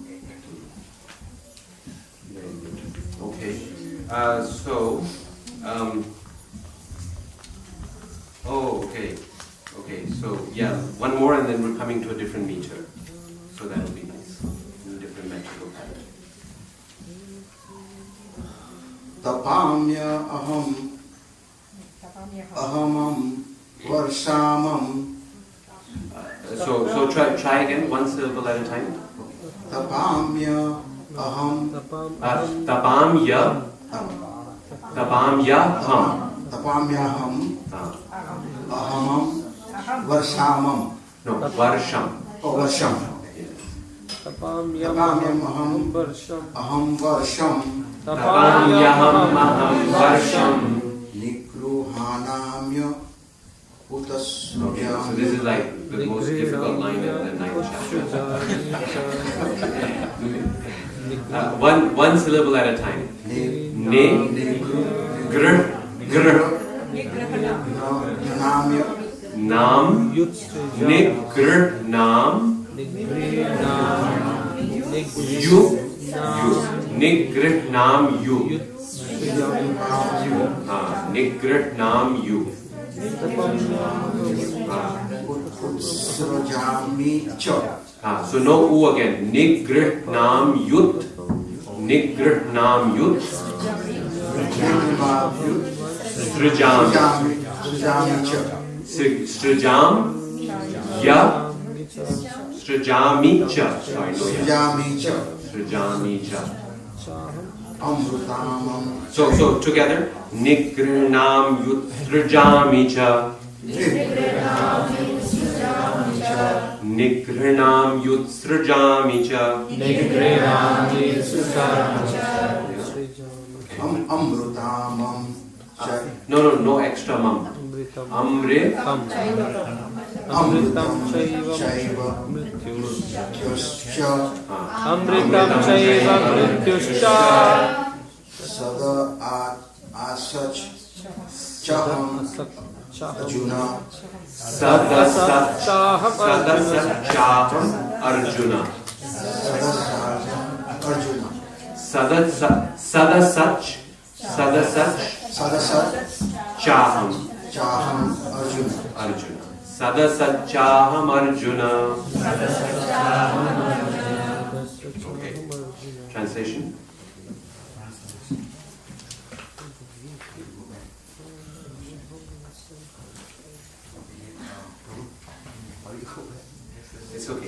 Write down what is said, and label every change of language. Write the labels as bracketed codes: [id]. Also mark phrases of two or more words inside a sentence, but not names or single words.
[en] Okay. Okay, so yeah, one more and then we're coming to a different meter. So that'll be nice. In a different metrical pattern. [sa] Tapamya ahamam varshamam. [en] So try again, one syllable at a time. [sa] Tapamya aham. Tapamya. Tapamyaham. Tapamyaham. Ahamam. Varshamam. [en] No, [sa] varsham. Oh, varsham. Tapamyam aham varsham. Aham varsham. Tapamyaham aham varsham. Nikruhanamya utasujam. [en] Okay, so this is like the most difficult line in the 9th chapter. One syllable at a time. [sa] Ne, gr, nam, nigr, nam, yu, nigr, nam, yu, nigr, nam, yu. [en] So no u again. [sa] Nigr, nam, yut, nigr, nam, yut. Srijam. Srijam. Ya. Srijami cha. [en] Sorry, no ya. [sa] Srijami cha. [en] So together. [sa] Nigranam yut srijami cha. Nigranam yut srijami cha. Amrutamam. [en] No extra mam. Amre. [sa] Amritam chaiva mrityuscha. Amritam chaiva mrityuscha. Sada asach chaham Arjuna. Sadasat chaham Arjuna. Sadasat chaham Arjuna. Sadasat chaham Arjuna. [en] Okay. Translation. It's okay.